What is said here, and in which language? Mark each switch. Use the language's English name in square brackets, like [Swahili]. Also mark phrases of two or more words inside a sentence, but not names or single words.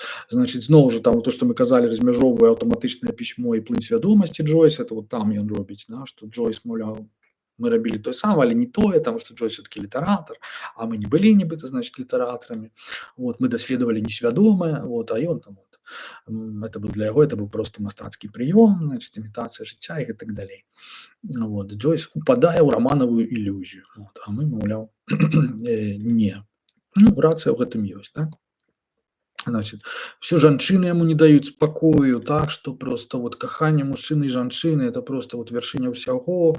[Belarusian] Значыць, зноў жа там то, што мы казалі, размяжоўвае аўтаматычнае пісьмо і плынь свядомасці Джойса, [Russian] это вот [Belarusian] там ён робіць, да, што Джойс, маўляў, мы рабілі тое самае, але не тое, таму што Джойс все-таки літаратар, а мы не былі нібыта, значыць, літаратарамі. Вот, мы даследавалі несвядомае, вот, а ён там вот, [Russian] это был [Belarusian] для яго, это быў просто мастацкі прыём, значыць, імітацыя жыцця і так далей. Вот, Джойс упадае ў раманавую ілюзію, вот, а мы, маўляў, не. Ну, рацыя ў гэтым ёсць, так? [Russian] Значит, все [Belarusian] жанчыны яму не даюць спакою, так, што просто вот каханне мужчыны і жанчыны это просто вот вяршыня ўсяго.